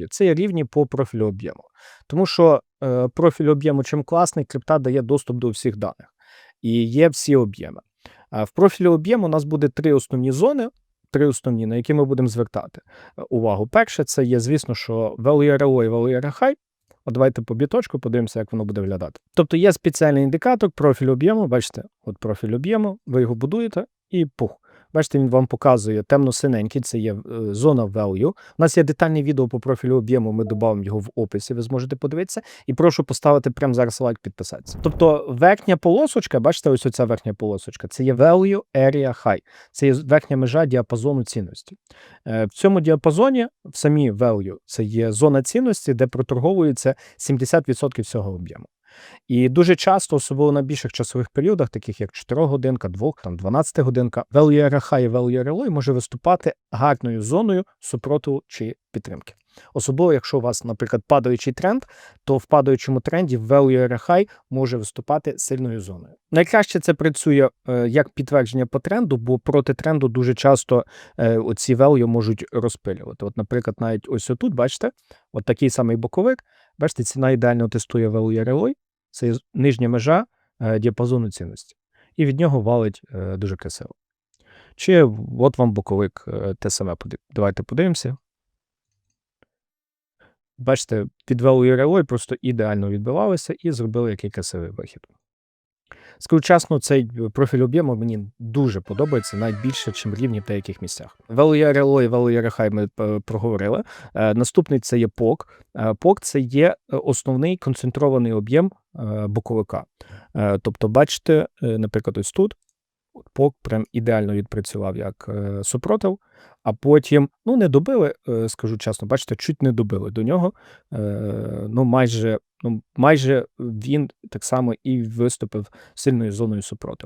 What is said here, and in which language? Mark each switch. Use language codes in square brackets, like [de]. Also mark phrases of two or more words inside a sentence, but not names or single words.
[uk] Це є рівні по профілю об'єму. Тому що профіль об'єму чим класний, крипта дає доступ до всіх даних. І є всі об'єми. В профілі об'єму у нас буде три основні зони, на які ми будемо звертати увагу. Перше, це є, звісно, що [en] value RLO [uk] і [en] value high. [uk] От давайте по біточку подивимося, як воно буде виглядати. Тобто є спеціальний індикатор, профіль об'єму, бачите, от профіль об'єму, ви його будуєте і пух. Бачите, він вам показує темно-синенький, це є зона value. У нас є детальне відео по профілю об'єму, ми додамо його в описі, ви зможете подивитися. І прошу поставити прямо зараз лайк, підписатися. Тобто верхня полосочка, бачите, ось оця верхня полосочка, це є [en] value area high. [uk] Це є верхня межа діапазону цінності. В цьому діапазоні, в самій value, це є зона цінності, де проторговується 70% всього об'єму. І дуже часто, особливо на більших часових періодах, таких як 4 годинка, 2, 12 годинка, [en] value area high [uk] і [en] value area low [uk] може виступати гарною зоною супротиву чи підтримки. Особливо, якщо у вас, наприклад, падаючий тренд, то в падаючому тренді [en] value area high [uk] може виступати сильною зоною. Найкраще це працює як підтвердження по тренду, бо проти тренду дуже часто оці value можуть розпилювати. От, наприклад, навіть ось отут, бачите, от такий самий боковик, бачите, ціна ідеально тестує [en] value area low, [uk] це нижня межа діапазону цінності. І від нього валить дуже красиво. Чи от вам боковик те саме. Давайте подивимося. Бачите, під [en] value area low [uk] просто ідеально відбивалися і зробили який красивий вихід. Скажу чесно, цей профіль об'єму мені дуже подобається, навіть більше, ніж рівні в деяких місцях. [en] Value area low [uk] і [en] value area high [uk] ми проговорили. Наступний це є POC. POC – це є основний концентрований об'єм боковика. Тобто, бачите, наприклад, ось тут POC прям ідеально відпрацював як супротив, а потім, не добили, скажу чесно, бачите, чуть не добили до нього, майже він так само і виступив сильною зоною супротиву.